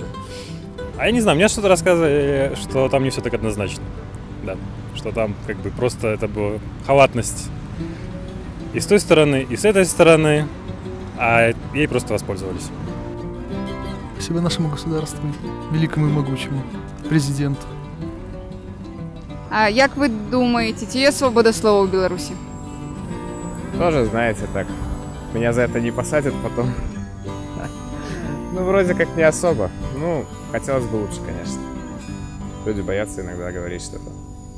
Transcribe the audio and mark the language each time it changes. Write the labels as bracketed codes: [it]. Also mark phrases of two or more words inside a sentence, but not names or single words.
[ru] А я не знаю, мне что-то рассказывали, что там не все так однозначно. Да, что там как бы просто это была халатность и с той стороны, и с этой стороны, а ей просто воспользовались. Спасибо нашему государству, великому и могучему, президенту. [uk] А як ви думаєте, чи є свобода слова у Білорусі? [ru] Тоже, знаете, так. Меня за это не посадят потом. Ну, вроде как не особо. Ну, хотелось бы лучше, конечно. Люди боятся иногда говорить что-то.